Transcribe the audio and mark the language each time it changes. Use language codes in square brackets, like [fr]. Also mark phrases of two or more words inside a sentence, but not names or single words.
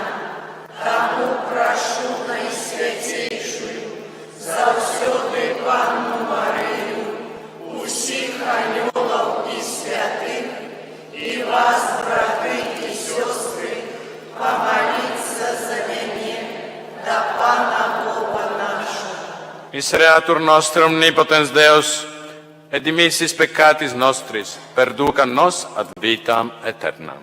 [be] Тому прошу Наисвятейшую, завсёды Панну Марию, усих анёлов и святых, и вас, браты и сестры, помолиться за меня, да Пана Бога нашего. [la] Misereatur nostrum omnipotens Deus, et dimissis peccatis nostris, perduca nos ad vitam aeternam.